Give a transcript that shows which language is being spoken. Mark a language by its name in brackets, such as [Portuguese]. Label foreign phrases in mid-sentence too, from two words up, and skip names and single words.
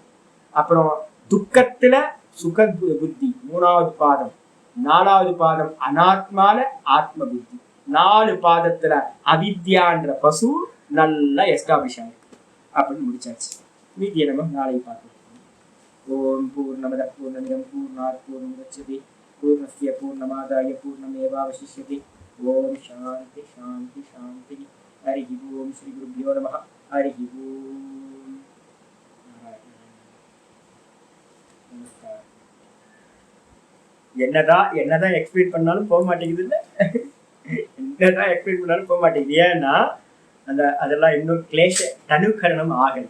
[Tamil] அப்புறம் துக்கத்துல சுக புத்தி 3வது பாதம். 4வது பாதம் அனாத்மால ஆத்ம புத்தி. 4 பாதத்துல அவித்யான்ற பசு நல்லா எஸ்டாப்ளிஷ் ஆயிருக்கு அப்படின்னு முடிச்சாச்சு. மீதியை நம்ம நாளை பார்க்கலாம். [Sanskrit] ॐ पूर्णमदः पूर्णमिदं पूर्णात् पूर्णमुदच्यते पूर्णस्य पूर्णमादाय पूर्णमेवावशिष्यते. ॐ शान्तिः शान्तिः शान्तिः. हरिः ॐ। श्री गुरुभ्यो नमः. हरिः ॐ. [Tamil] என்னதான் எக்ஸ்பிளைன் பண்ணாலும் போக மாட்டேங்குது இல்ல, என்னதான் எக்ஸ்பிளைன் பண்ணாலும் போக மாட்டேங்குது. ஏன்னா அதெல்லாம் இன்னும் [Sanskrit] क्लेश तनूकरणम् [Tamil] ஆகணும்.